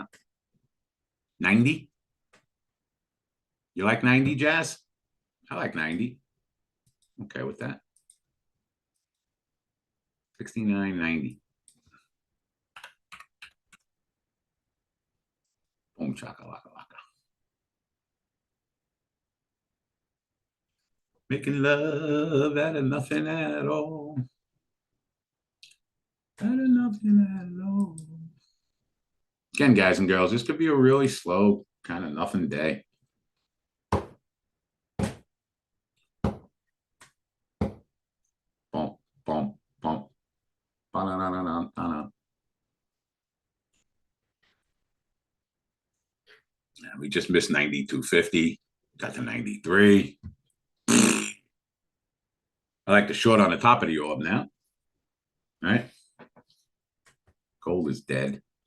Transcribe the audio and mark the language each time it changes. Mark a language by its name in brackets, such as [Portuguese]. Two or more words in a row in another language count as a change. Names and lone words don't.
[English] 90? You like 90, Jazz? I like 90. Okay with that. 69.90. Boom, chaka, laka, laka. Making love out of nothing at all. Out of nothing at all. Again, guys and girls, this could be a really slow, kind of nothing day. Boom, boom, boom. Ba-na-na-na-na-na. We just missed 92.50. Got to 93. I like the short on the top of the orb now. All right. Gold is dead.